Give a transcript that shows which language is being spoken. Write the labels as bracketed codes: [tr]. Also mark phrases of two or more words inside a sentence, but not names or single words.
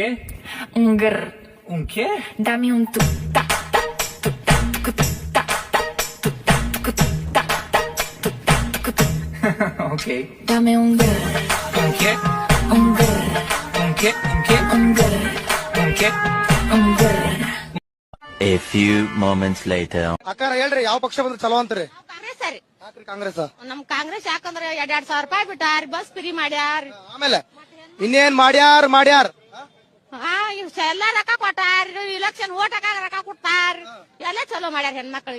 [es] Un grr. Un qué? Dame un tu ta ta tu ta tu ta ta tu ta tu ta ta tu ta tu. Ok. Dame un grr. Un qué? Un grr. Un qué? Un qué? Un grr. Un qué? Un grr. [en] A few moments later. [kn] ಅಕ್ಕಾರ ಹೇಳ್ರಿ ಯಾವ ಪಕ್ಷ ಬಂದ್ರೆ ಚಲೋ ಅಂತೀರಿ? ಕಾಂಗ್ರೆಸ್ ಸರಿ. ಯಾಕ್ರಿ ಕಾಂಗ್ರೆಸ್? ನಮ್ ಕಾಂಗ್ರೆಸ್ ಯಾಕಂದ್ರೆ 2,000 ರೂಪಾಯಿ ಬಿಟ್ಟಾರ, [en] bus free [kn] ಮಾಡ್ಯಾರ. ಆಮೇಲೆ ಇನ್ನೇನ್ ಮಾಡ್ಯಾರ ಎಲ್ಲ ರೊಕ್ಕ ಕೊಟ್ಟಾರ, [en] election vote [kn] ಹಾಕಾಗ ರೊಕ್ಕ ಕೊಡ್ತಾರ, ಎಲ್ಲ ಚಲೋ ಮಾಡ್ಯಾರ ಹೆಣ್ಮಕ್ಳಿಗೆ.